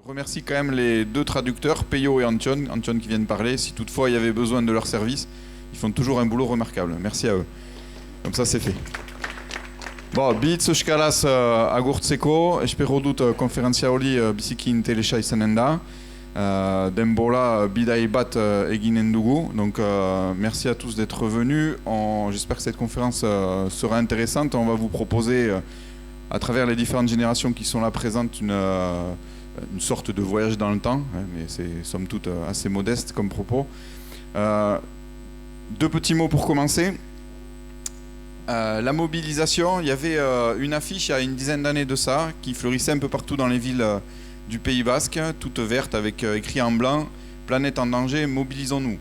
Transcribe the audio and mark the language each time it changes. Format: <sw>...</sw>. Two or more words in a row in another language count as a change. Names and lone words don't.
<fr>remercie quand même les deux traducteurs, Peyo et Antion qui viennent parler. Si toutefois il y avait besoin de leur service, ils font toujours un boulot remarquable. Merci à eux. Comme ça, c'est fait. Bon,</fr> <eu>bitz euskaraz agurtzeko, espero dut konferentzia hori biziki interesa izanen da. Denbora bidai bat eginen dugu.</eu> <fr>Donc merci à tous d'être venus. J'espère que cette conférence sera intéressante. On va vous proposer, à travers les différentes générations qui sont là présentes, une sorte de voyage dans le temps, mais c'est somme toute assez modeste comme propos. Deux petits mots pour commencer. La mobilisation, il y avait une affiche il y a une dizaine d'années de ça qui fleurissait un peu partout dans les villes du Pays Basque, toute verte avec écrit en blanc « Planète en danger, mobilisons-nous ».</fr>